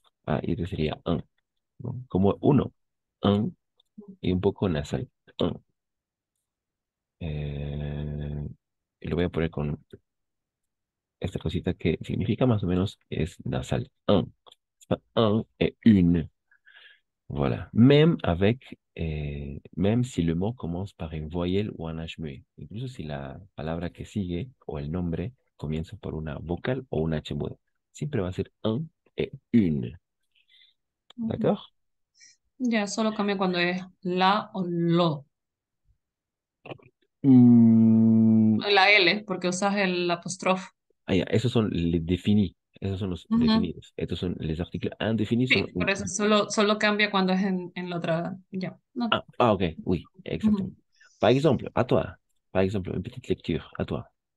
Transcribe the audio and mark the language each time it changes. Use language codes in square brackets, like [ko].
[es] Ah, y este sería un, ¿no? Como uno, un, y un poco nasal, un. Eh, y lo voy a poner con esta cosita que significa más o menos es nasal, un. [fr] Un et une. Voilà. Même si le mot commence par une voyelle ou un H muet. [es] Incluso si la palabra que sigue o el nombre comienza por una vocal o un H mudo. Siempre va a ser un et une. ujú. [fr] ¿D'accord? [es] Ya solo cambia cuando es la o lo. Mm, La L, porque usas el apóstrofe. ya, esos son les définis. Esos son los Ujú. definidos. Estos son los artículos indéfinis. Sí, por eso solo cambia cuando es en la otra. Ya. No. [fr] Ok, oui, Ujú. exactement. Par exemple, à toi. Par exemple, une petite lecture, à toi.